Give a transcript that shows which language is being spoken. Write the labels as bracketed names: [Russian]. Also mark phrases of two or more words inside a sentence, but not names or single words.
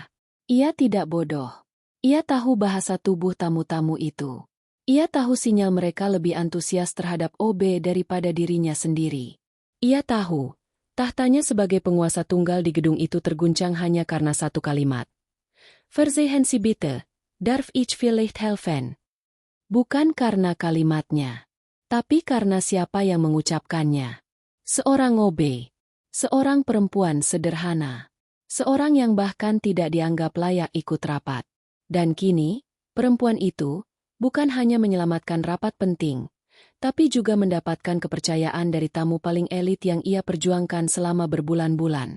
[Indonesian] Ia tidak bodoh. Ia tahu bahasa tubuh tamu-tamu itu. Ia tahu sinyal mereka lebih antusias terhadap OB daripada dirinya sendiri. Ia tahu, tahtanya sebagai penguasa tunggal di gedung itu terguncang hanya karena satu kalimat. [German] Verzeihen Sie bitte, darf ich vielleicht helfen? [Indonesian] Bukan karena kalimatnya, tapi karena siapa yang mengucapkannya. Seorang OB, seorang perempuan sederhana, seorang yang bahkan tidak dianggap layak ikut rapat. Dan kini, perempuan itu bukan hanya menyelamatkan rapat penting, tapi juga mendapatkan kepercayaan dari tamu paling elit yang ia perjuangkan selama berbulan-bulan.